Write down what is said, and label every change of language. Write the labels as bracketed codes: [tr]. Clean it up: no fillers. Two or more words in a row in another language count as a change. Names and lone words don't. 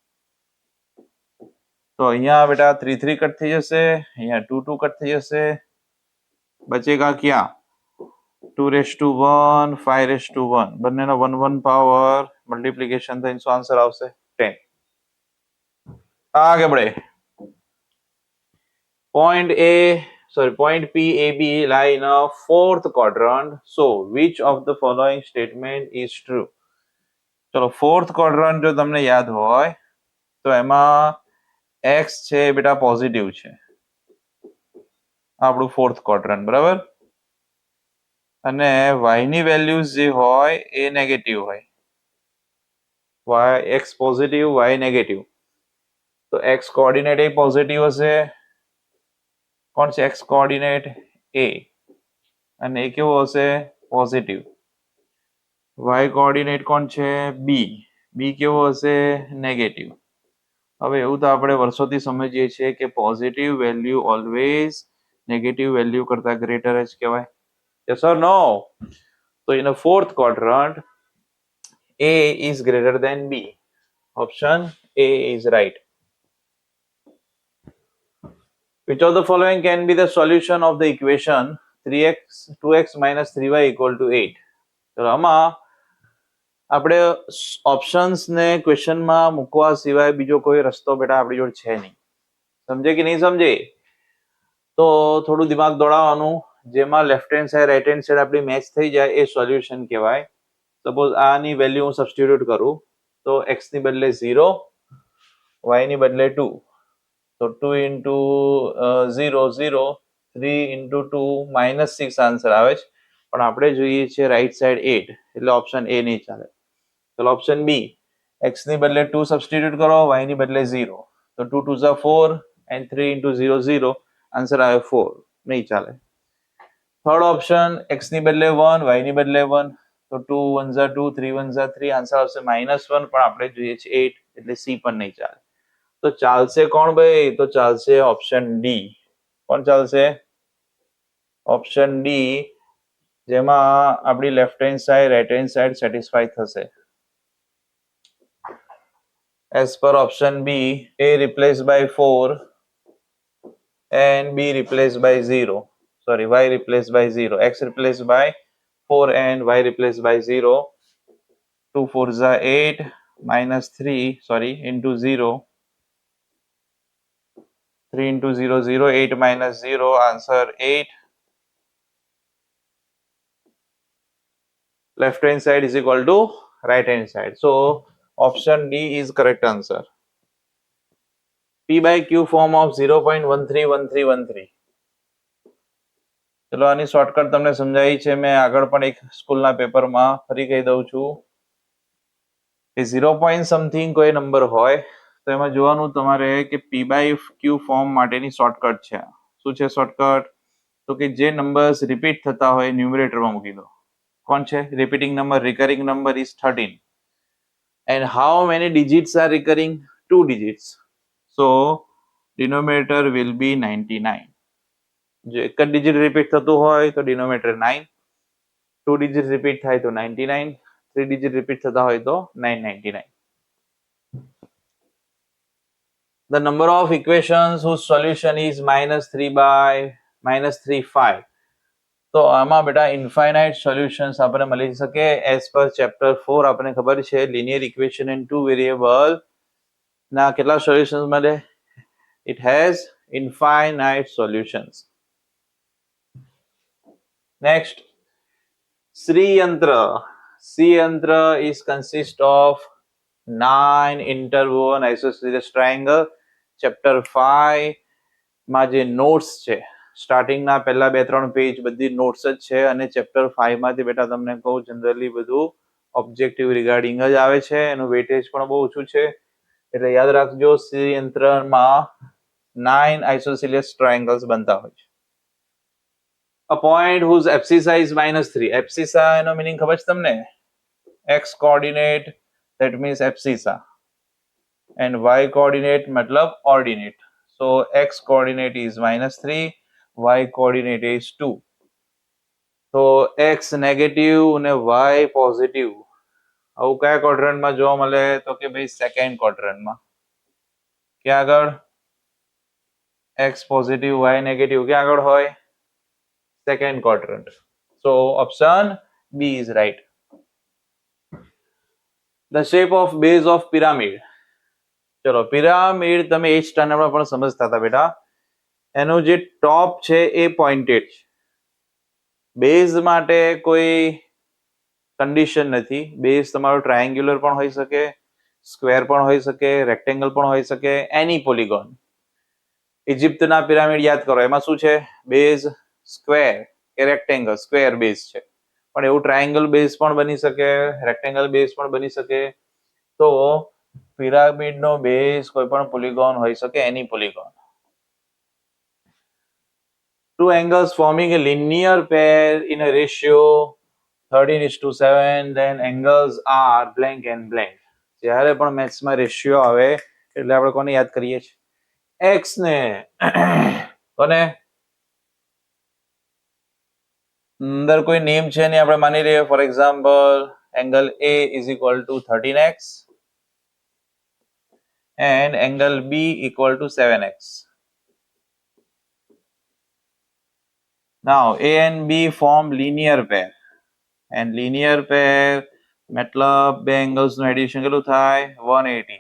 [gu] તો અહીંયા બેટા 3 3 કટ થઈ જશે, અહીંયા 2 2 કટ થઈ જશે, બચેગા ક્યાં 2^1 5^1. બંનેનો 1 1 પાવર મલ્ટીપ્લિકેશન થઈને શું આન્સર આવશે? [hi] 10. आगे बढ़े. [en] Point P, A, B lie in a fourth quadrant. So, which of the following statement is true? [gu] ચલો [en] fourth quadrant [gu] જો તમને યાદ હોય તો એમાં x છે બેટા પોઝિટિવ છે. આપણું [en] fourth quadrant [gu] બરાબર. અને y ની વેલ્યુઝ જે હોય એ નેગેટિવ હોય. x પોઝિટિવ, y નેગેટિવ. તો x કોઓર્ડિનેટ એ પોઝિટિવ હશે. કોણ છે x કોઓર્ડિનેટ? a. અને એ કેવો હશે? પોઝિટિવ. y કોઓર્ડિનેટ કોણ છે? b. b કેવો હશે? નેગેટિવ. હવે એવું તો આપણે વર્ષોથી સમજીએ છીએ કે [en] positive value always negative value [gu] કરતા ગ્રેટર જ કહેવાય. [en] yes or no? તો in a fourth quadrant a is greater than b. Option A is right. Which of the following can be the solution of the equation 2x minus 3y equal to 8? [gu] તો આમાં આપણે ઓપ્શન્સ ને ક્વેશ્ચનમાં મૂકવા સિવાય બીજો કોઈ રસ્તો બેટા આપણી જોડે છે નહીં. સમજે કે નહીં સમજે? તો થોડું દિમાગ દોડાવવાનું. જેમાં [en] left hand side right hand side [gu] આપણી મેચ થઈ જાય એ સોલ્યુશન કહેવાય. સપોઝ આની વેલ્યુ હું સબસ્ટિટ્યુટ કરું તો x ની બદલે 0, y ની બદલે 2. તો 2 into 0 0, 3 into 2 -6 આન્સર આવે છે. પણ આપણે જોઈએ છે [en] right side [gu] 8 એટલે ઓપ્શન એ નહીં ચાલે. ચલો [en] option B, [gu] x ની બદલે 2 સબસ્ટિટ્યુટ કરો, y ની બદલે 0. [en] તો 2 2s are 4 and 3 into 0 0, [gu] આન્સર આવે 4. નહીં ચાલે. [en] third option, [gu] x ની બદલે 1, y ની બદલે 1. [en] તો 2 1s are 2, 3 1s are 3, [gu] આન્સર આવશે -1. પણ આપણે જોઈએ છે 8 એટલે સી પણ નહીં ચાલે. તો ચાલશે કોણ ભાઈ? તો ચાલશે [en] option D. [gu] કોણ ચાલશે? [en] option D, [gu] જેમાં આપણી [en] left hand side right hand side [gu] સેટિસ્ફાઈ થશે. [en] as per option B, a replaced by 4 and b replaced by 0. Sorry, y replaced by 0. x replaced by 4 and y replaced by 0. 2 4s are 8 -3 into 0. 3 into 0 0, 8 minus 0, answer 8. Left hand side is equal to right hand side. So option D is correct answer. P by Q form of 0.131313. [gu] ચલો આની શોર્ટકટ તમને સમજાવી છે મેં આગળ પણ એક સ્કૂલના પેપરમાં. ફરી કહી દઉં છું કે 0. સમથિંગ કોઈ નંબર હોય તો એમાં જોવાનું તમારે કે [en] P by Q form [gu] માટેની શોર્ટકટ છે. શું છે શોર્ટકટ? તો કે જે નંબર્સ રિપીટ થતા હોય ન્યુમરેટરમાં મૂકી દો. કોણ છે [en] repeating number? recurring number is 13. And how many digits are recurring? 2 digits. So denominator will be 99. [gu] જો એક જ ડિજિટ રિપીટ થતું હોય તો ડિનોમિનેટર 9, 2 ડિજિટ રિપીટ થાય તો 99, 3 ડિજિટ રિપીટ થતા હોય તો 999. [en] The number of equations whose solution is -3 by -3 5. તો આમાં બેટા infinite solutions આપણે મળી શકે. as per chapter 4 આપણને ખબર છે linear equation in 2 variable ના કેટલા સોલ્યુશન્સ મળે? It has infinite solutions. Next, Sri Yantra. Sri Yantra is consist of 9 interwoven isosceles triangle. [gu] Chapter 5 માં જે નોટ્સ છે સ્ટાર્ટિંગના પહેલા 2-3 પેજ બધી નોટ્સ જ છે. અને ચેપ્ટર 5 માંથી બેટા તમને કહું જનરલી બધું [en] objective regarding [gu] જ આવે છે, એનું વેટેજ પણ બહુ ઓછું છે. એટલે યાદ રાખજો શ્રીયંત્રમાં 9 [en] isosceles triangles [gu] બનતા હોય છે. [en] A point whose abscissa is -3. [gu] Abscissa એનો મીનિંગ ખબર છે તમને? [en] x coordinate, that means abscissa, and y coordinate મતલબ ordinate. So x coordinate is -3, y coordinate is 2. [gu] તો x નેગેટિવ અને y પોઝિટિવ આવું કયા ક્વોડ્રન્ટમાં જોવા મળે? તો કે ભાઈ સેકન્ડ ક્વોડ્રન્ટમાં. ક્યાં આગળ? x પોઝિટિવ y નેગેટિવ ક્યાં આગળ હોય? [en] second quadrant. So option B is right. The shape of base of pyramid. [gu] ચલો પિરામિડ તમે 8th સ્ટાન્ડર્ડમાં પણ સમજતા હતા બેટા. એનું જે ટોપ છે એ પોઇન્ટેડ છે. બેઝ માટે કોઈ કન્ડિશન નથી. બેઝ તમારો ટ્રાયેંગ્યુલર પણ હોઈ શકે, સ્ક્વેર પણ હોઈ શકે, રેક્ટેંગલ પણ હોઈ શકે, [en] any polygon. [gu] ઇજિપ્તના પિરામિડ યાદ કરો, એમાં શું છે? [en] base square [gu] કે રેક્ટેંગલ, [en] square base [gu] છે. પણ એવું [en] triangle base [gu] પણ બની શકે, [en] rectangle base [gu] પણ બની શકે. તો પિરામિડનો બેઝ કોઈ પણ પોલિગોન હોઈ શકે, [en] any polygon. Two angles forming a linear pair in a ratio 13:7, then angles are blank and blank. [gu] જ્યારે પણ મેથ્સમાં રેશિયો આવે એટલે આપણે કોને યાદ કરીએ છીએ? [en] x [gu] ને. કોને? અંદર કોઈ નેમ છે ને આપણે માની લઈએ, [en] for example angle A is equal to 13x and angle B equal to 7x. Now A and B form linear pair, and linear pair [gu] મતલબ બે એંગલ્સ નું એડિશન કેટલું થાય? [en] 180.